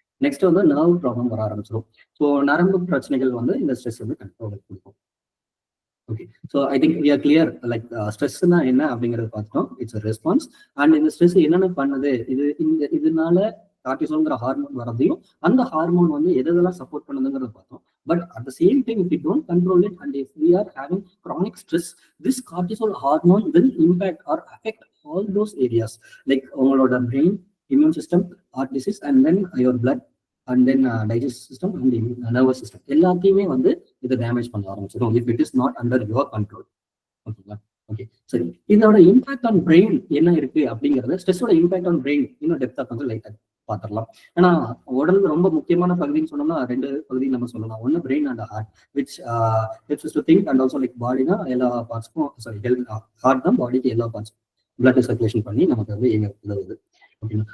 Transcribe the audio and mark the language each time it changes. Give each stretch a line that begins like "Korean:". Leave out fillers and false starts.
Tamil: Next வந்து nerve problem வர ஆரம்பிச்சிடும். ஸோ நரம்பு பிரச்சனைகள் வந்து இந்த ஸ்ட்ரெஸ் வந்து கண்ட்ரோல் கொடுக்கும். Okay,
English: So I think we are clear.
Tamil: Like ஸ்ட்ரெஸ்னா என்ன அப்படிங்கறத பார்த்துட்டோம்.
English: It's response.
Tamil: அண்ட் இந்த ஸ்ட்ரெஸ் என்னென்ன பண்ணுது, இதனால கார்டிசால்ங்கிற ஹார்மோன் வரதையும் அந்த ஹார்மோன் வந்து எதெல்லாம் சப்போர்ட் பண்ணுதுங்கிறத பார்த்தோம்.
English: But at the same time, if we don't control it and if we are having chronic stress, this cortisol hormone will impact or affect all those areas like our brain, immune system, heart disease, and then your blood, and then digestive system and the nervous system.
Tamil: எல்லாத்தையுமே வந்து இதை damage பண்ண ஆரம்பிச்சிடும்
English: if it is not under your control.
Tamil: ஓகேங்களா? Okay, சரி, இதோட impact on brain என்ன இருக்கு அப்படிங்கறத, ஸ்ட்ரெஸ்ஸோட இம்பாக்ட் ஆன் பிரெயின் இன்னும் டெப்தா கொஞ்சம் லைட்டா பார்த்துடலாம். ஏன்னா உடல் ரொம்ப முக்கியமான பகுதின்னு சொன்னோம்னா ரெண்டு பகுதி நம்ம சொல்லலாம். ஒன்னு brain and heart,
English: which helps to think
Tamil: and also like பாடினா எல்லா பார்ட்ஸ்க்கும், சாரி ஹார்ட் தான் பாடிக்கு எல்லா பார்ட்ஸ்க்கும் பிளட் சர்க்குலேஷன் பண்ணி நமக்கு வந்து உதவுது. ஓகேங்களா?